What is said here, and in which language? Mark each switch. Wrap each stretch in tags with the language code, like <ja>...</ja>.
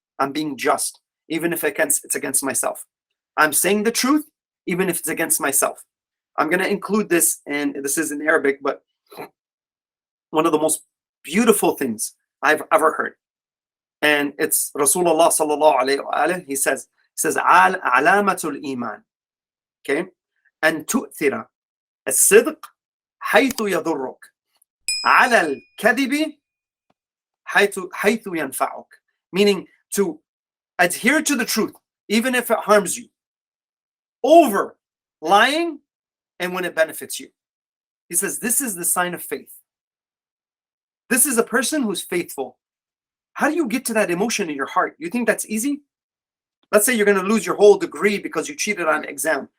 <en>I'm being just, even if it's against myself. I'm saying the truth, even if it's against myself. I'm going to include this, and this is in Arabic, but one of the most beautiful things I've ever heard. And it's Rasulullah sallallahu alayhi wa alayhi. He says,</en> <ar>علامة الإيمان.</ar> <en>Okay?</en> <ar>أن تؤثر الصدق حيث يضرك على الكذب حيث ينفعك.</ar> <en>Meaning to adhere to the truth, even if it harms you, over lying and when it benefits you. He says, this is the sign of faith. This is a person who's faithful. How do you get to that emotion in your heart? You think that's easy? Let's say you're going to lose your whole degree because you cheated on an exam.</en>